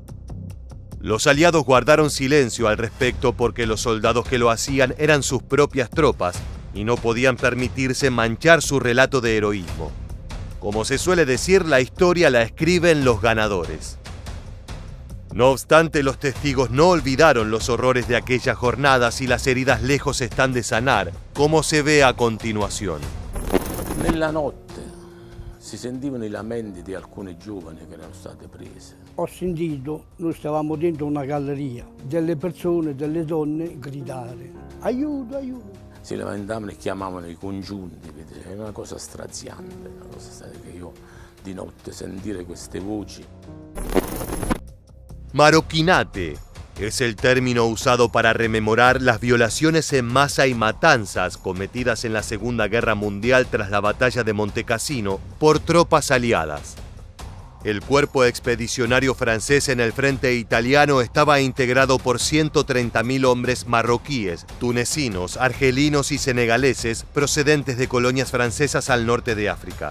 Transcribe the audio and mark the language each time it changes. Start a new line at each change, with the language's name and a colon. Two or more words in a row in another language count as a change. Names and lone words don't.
Spanish: Los aliados guardaron silencio al respecto porque los soldados que lo hacían eran sus propias tropas y no podían permitirse manchar su relato de heroísmo. Como se suele decir, la historia la escriben los ganadores. No obstante, los testigos no olvidaron los horrores de aquellas jornadas y las heridas lejos están de sanar, como se ve a continuación.
Italian: Nella notte si sentivano i lamenti di alcune giovani che erano state prese. Ho sentito, noi stavamo dentro una galleria, delle persone, delle donne gridare aiuto, aiuto. Si lamentavano e chiamavano i congiunti, è una cosa straziante, una cosa che io di notte sentire queste voci.
Spanish: Maroquinate es el término usado para rememorar las violaciones en masa y matanzas cometidas en la Segunda Guerra Mundial tras la batalla de Monte Cassino por tropas aliadas. El cuerpo expedicionario francés en el frente italiano estaba integrado por 130.000 hombres marroquíes, tunecinos, argelinos y senegaleses procedentes de colonias francesas al norte de África.